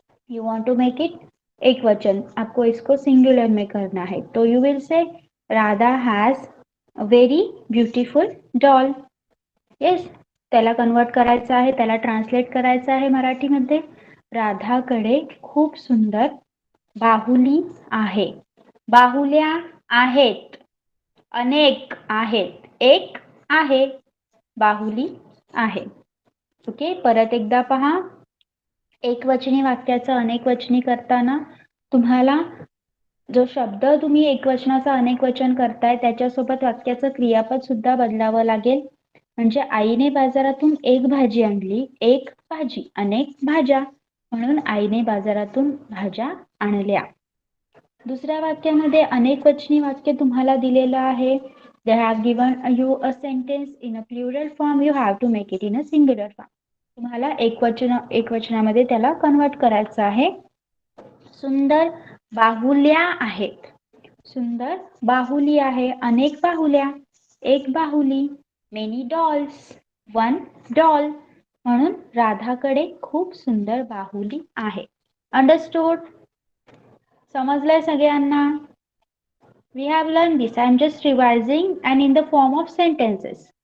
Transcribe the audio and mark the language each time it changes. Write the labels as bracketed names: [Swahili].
[English] you want to make it [Hindi] एक वचन, आपको इसको सिंगुलर में करना है. [English] तो you will say Radha has a very beautiful doll. [Marathi] Yes, त्याला कन्वर्ट करायचं आहे, त्याला ट्रान्सलेट करायचं आहे मराठीमध्ये. राधाकडे खूप सुंदर बाहुली आहे. बाहुल्या आहेत, अनेक आहेत, एक आहे, बाहुली आहे. ओके, परत एकदा पहा. एक वचनी वाक्याचं अनेक वचनी करताना तुम्हाला जो शब्द तुम्ही एक वचनाचं अनेक वचन करताय त्याच्यासोबत वाक्याचं क्रियापद सुद्धा बदलावं लागेल. म्हणजे आईने बाजारातून एक भाजी आणली, एक भाजी, अनेक भाज्या, म्हणून आईने बाजारातून भाज्या आणल्या. दुसऱ्या वाक्यामध्ये अनेक वचनी वाक्य तुम्हाला दिलेलं आहे. [English] They have given you a sentence in a plural form. You have to make it in a singular form. [Marathi] तुम्हाला एक वचनामध्ये त्याला कन्वर्ट करायचं आहे. सुंदर बाहुल्या आहेत. सुंदर बाहुली आहे, अनेक बाहुल्या, एक बाहुली. [English] many dolls, one doll, [Marathi] म्हणून राधाकडे खूप सुंदर बाहुली आहे. अंडरस्टूड? समजलंय सगळ्यांना? [English] We have learned this. I am just revising and in the form of sentences.